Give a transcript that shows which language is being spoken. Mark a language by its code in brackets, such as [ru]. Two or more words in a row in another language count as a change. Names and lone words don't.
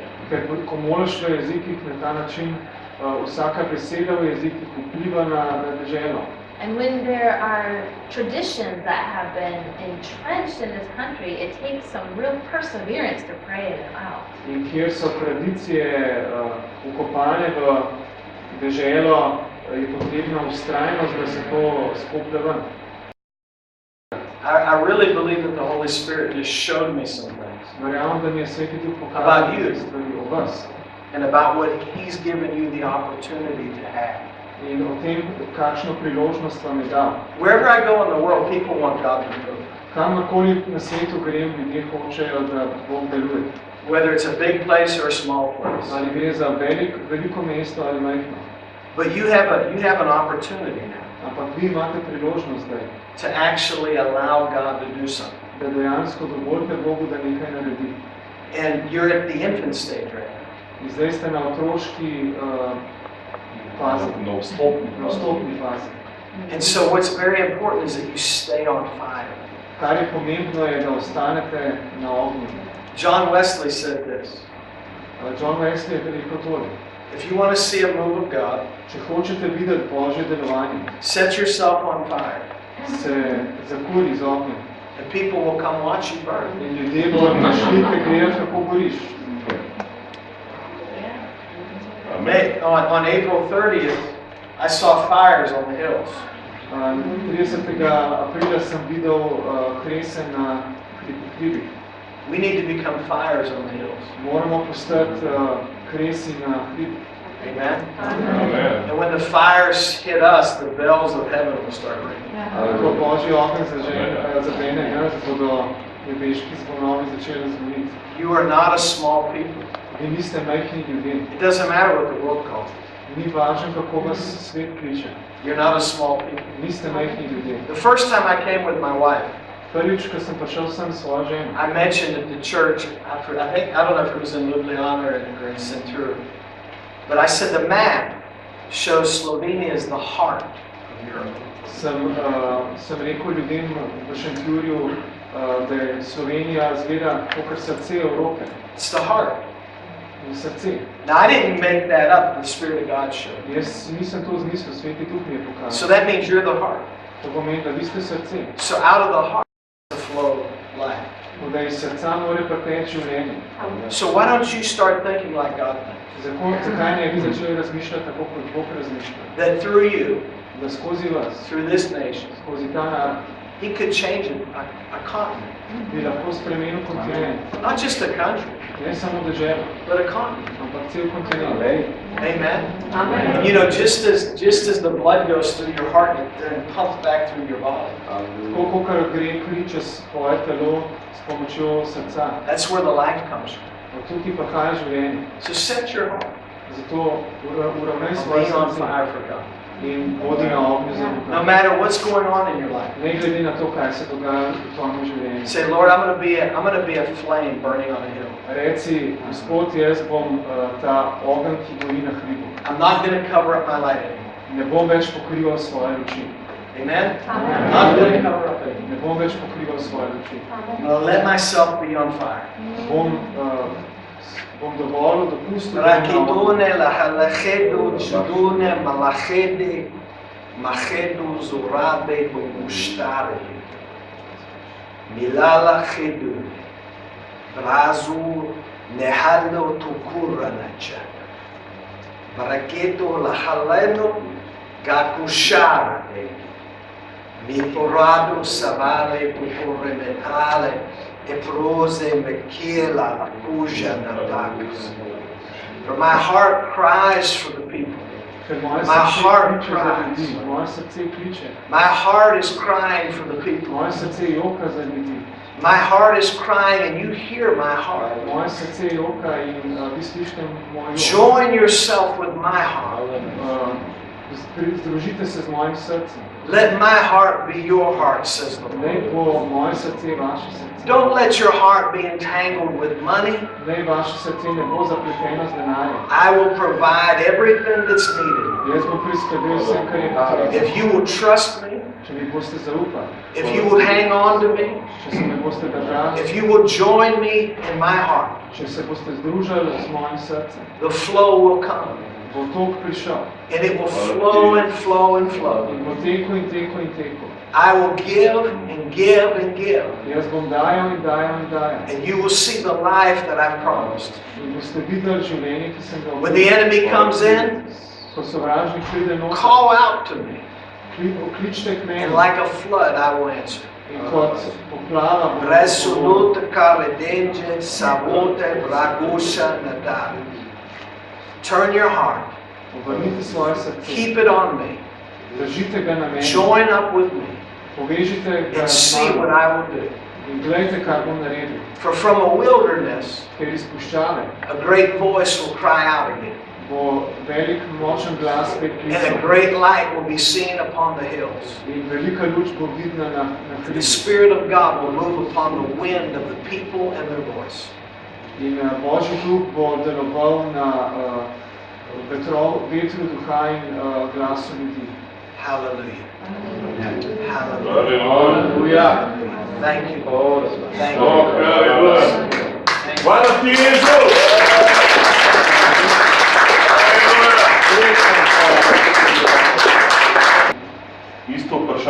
[sl] Ker ko moliš v jezikih na ta način, vsaka beseda v jezikih vpliva na deželo. [en] And when there are traditions that have been entrenched in this country, it takes some real perseverance to pray them out. [sl] In kjer so tradicije vkopane v deželo, je potrebna vztrajnost, da se to skoplje ven. [en] I really believe that the Holy Spirit just showed me some things [sl] Verjamem, da mi je Sveti Duh [en] About [sl] pokazal [en] you. [sl] stvari o vas [en] and about what He's given you the opportunity to have. [sl] in o tem, kakšno priložnost vam je dal. [en] Wherever I go in the world, people want God to move. [sl] Kamorkoli na svetu grem, ljudje hočejo, da Bog deluje. [en] Whether it's a big place or a small place. [sl] Ali gre za veliko mesto ali majhno. [en] But you have an opportunity now [sl] Ampak vi imate priložnost zdaj, [en] to actually allow God to do something. [sl] da dejansko dovolite Bogu, da nekaj naredi. [en] And you're at the infant stage right now. [sl] In zdaj ste na otroški fazi, Na vstopni. na vstopni fazi. [en] And so what's very important is that you stay on fire. [sl] Kar je pomembno je, da ostanete na ognju. [en] John Wesley said this. [sl] John Wesley je rekel tole. [en] If you want to see a move of God, [sl] Če hočete videti Božje delovanje, [en] set yourself on fire [sl] se zakuri z ognjem. [en] And people will come watch you burn. [sl] In ljudje bodo prišli te gledati, kako goriš. [en] On April 30th, I saw fires on the hills. [sl] 30. aprila sem videl krese na hribih. [en] We need to become fires on the hills. [sl] Moramo postati kresi na hribih. [en] Amen? [sl] Amen. [en] And when the fires hit us, the bells of heaven will start ringing. [sl] Ko Božji ogenj zažene, bodo nebeški zvonovi začeli zvoniti. [en] You are not a small people. [sl] Vi niste majhni ljudje. [en] It doesn't matter what the world calls you. [sl] Ni važno, kako vas svet kliče. [en] You're not a small people. [sl] Niste majhni ljudje. [en] The first time I came with my wife, [sl] Prvič, ko sem prišel sem s svojo ženo, [en] I mentioned at the church, I don't know if it was in Ljubljana or in Centur, but I said the map shows Slovenia as the heart of Europe. [sl] sem rekel ljudem v Šentjurju, da je Slovenija zgleda kot srce Evrope. [en] It's the heart. [sl] Srce. [en] Now I didn't make that up, the Spirit of God showed me. [sl] Jaz nisem to zmislil, Sveti Duh mi je pokazal. [en] So that means you're the heart. [sl] To pomeni, da vi ste srce. [en] So out of the heart the flow life. [sl] Da iz srca mora preteči življenje. [en] So why don't you start thinking like God thinks? [sl] Zakaj ne bi začeli razmišljati tako, kot Bog razmišlja? [en] That through you, [sl] Da skozi vas, [en] through this nation, [sl] skozi ta narod, [en] He could change a continent. [sl] bi lahko spremenil kontinent. [en] Not just a country, [sl] Ne samo državo, [en] but a continent. [sl] ampak cel kontinent. [en] Amen? [sl] Amen. [en] You know, just as the blood goes through your heart and then pumps back through your body, [sl] Tako, kar gre kri čez tvoje telo s pomočjo srca. [en] that's where the life comes from. [sl] Od tukaj prihaja življenje. [en] So set your heart [sl] Zato uravnaj [en] on [sl] svoje [en] being on [sl] srce [en] fire for God. [sl] in vodi na ognju za [en] No [sl] Boga. [en] matter what's going on in your life. [sl] Ne glede na to, kaj se dogaja v tvojem življenju. [en] Say, Lord, I'm going to be a flame burning on a hill. [sl] Reci, Gospod, jaz bom ta ogenj, ki gori na hribu. [en] I'm not going to cover up my light anymore. [sl] Ne bom več pokrival svoje luči. [en] Amen? [sl] Amen. [en] I'm not going to cover up anymore. [sl] Ne bom več pokrival svoje luči. [en] I'm going to let myself be on fire. [sl] Bom dovolil, dopustil, da bom na ognju. Rakidune lahalachedu judune malachede machedu zurabe bomushtare milala chedu brazu nehalo tukura nacha baraketo lahaleno gakushara miporado savale pupure metale e prose mekiela puja natakus. [en] For my heart cries for the people. [sl] Ker moje [en] My heart [sl] srce kliče za [en] cries. [sl] ljudi. Moje srce kliče. [en] My heart is crying for the people. [sl] Moje srce joka za ljudi. [en] My heart is crying and you hear my heart. [sl] Moje srce joka in vi slišite moj jok. [en] Join yourself with my heart. [sl] Združite se z mojim srcem. [en] Let my heart be your heart, says the Lord. [sl] Naj bo moje srce vaše srce. [en] Don't let your heart be entangled with money. [sl] Naj vaše srce ne bo zapleteno z denarjem. [en] I will provide everything that's needed. [sl] Jaz bom priskrbel vse, kar je potrebno. [en] If you will trust me, [sl] Če mi boste zaupali, [en] if you will hang on to me, [sl] če se me boste držali, [en] if you will join me in my heart, [sl] če se boste združili z mojim srcem, [en] the flow will come. [sl] bo tok prišel. [en] And it will flow and flow and flow. [sl] In bo tekel in tekel in tekel. [en] I will give and give and give. [sl] Jaz bom dajal in dajal in dajal. [en] And you will see the life that I've promised. [sl] In boste videli življenje, ki sem ga [en] When the enemy comes in, [sl] Ko sovražnik pride noter, [en] call out to me. [sl] kličite k meni. [en] And like a flood, I will answer. [sl] In kot poplava bom Resolute karedenje savote bragusha nadal. [en] Turn your heart. [sl] Obrnite svoje srce. [en] Keep it on me. [sl] Držite ga na meni. [en] Join up with me. [sl] Povežite ga [en] And [sl] z [en] see what [sl] mano. [en] I will do. [sl] In gledajte, kaj bom naredil. [en] For from a wilderness, [sl] Ker iz puščave [en] a great voice will cry out again. [sl] bo velik močen glas spet [en] And a [sl] klical. [en] great light will be seen upon the hills. [sl] In velika luč bo vidna na [en] The [sl] hribu. [en] Spirit of God will move upon the wind of the people and their voice. [sl] In Božji duh bo deloval na vetru duha in glasu ljudi. [en] Hallelujah. [sl] Hallelujah. [en] Hallelujah. Thank you. Thank you. Oh, very good. Thank you. [sl] Hvala ti, Jezus! Isto vprašanje.